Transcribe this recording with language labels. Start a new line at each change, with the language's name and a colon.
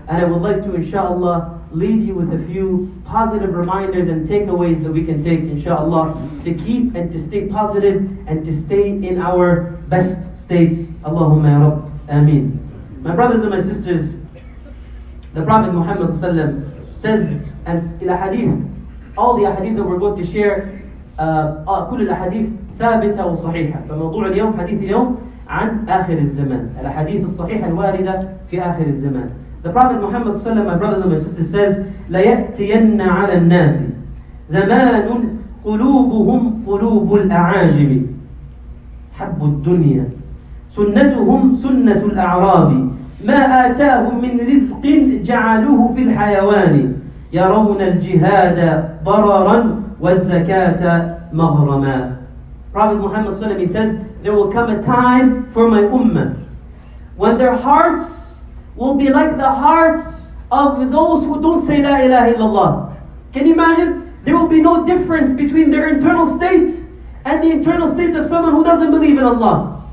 English: And I would like to, inshallah, leave you with a few positive reminders and takeaways that we can take, inshallah, to keep and to stay positive and to stay in our best states. Allahumma ya Rabb. Ameen. My brothers and my sisters, the Prophet Muhammad ﷺ says, and in hadith, all the hadith that we're going to share,
Arabic: كل الأحاديث ثابتة وصحيحة. فموضوع اليوم حديث اليوم عن آخر الزمان. الأحاديث الصحيحة الواردة في آخر الزمان.
English: The Prophet Muhammad ﷺ, my brothers and my sisters, says,
Arabic: لَيَأْتِيَنَّ عَلَى النَّاسِ زَمَانٌ قُلُوبُهُمْ قُلُوبُ الْأَعَاجِمِ حَبُّ الدُّنْيا سُنَّتُهُمْ سُنَّةُ الْأَعْرَابِ ما آتاهم من رزق جعلوه في الحيوان يرون الجهاد ضررا والزكاة مغرما.
English: Prophet Muhammad ﷺ, he says, there will come a time for my ummah when their hearts will be like the hearts of those who don't say La ilaha illallah. Can you imagine? There will be no difference between their internal state and the internal state of someone who doesn't believe in Allah.